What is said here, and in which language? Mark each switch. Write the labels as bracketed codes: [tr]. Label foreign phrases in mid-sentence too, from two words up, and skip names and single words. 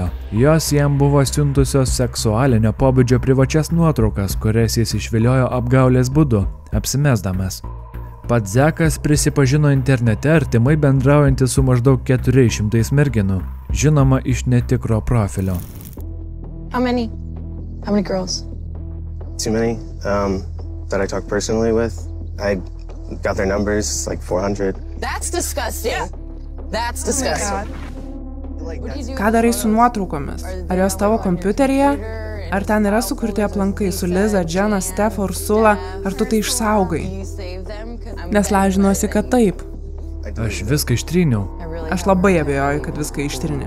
[lt] Jos jam buvo siuntusios seksualinio pobūdžio privačias nuotraukas, kurias jis išviliojo apgaulės būdu, apsimesdamas. Pats Zekas prisipažino internete artimai bendraujantis su maždaug 400 merginų, žinoma iš netikro profilio. [en] How many girls? Too many that I talk personally with. I got their numbers, like 400. That's disgusting. Yeah. That's disgusting. [lt] Ką darai su nuotraukomis? Ar jos tavo kompiuteryje? Ar ten yra sukurti aplankai su Liza, Jenna, Steph, Ursula? Ar tu tai išsaugai? Nes lažinuosi, kad taip. Aš viską ištryniau. Aš labai abejoju, kad viską ištrinė.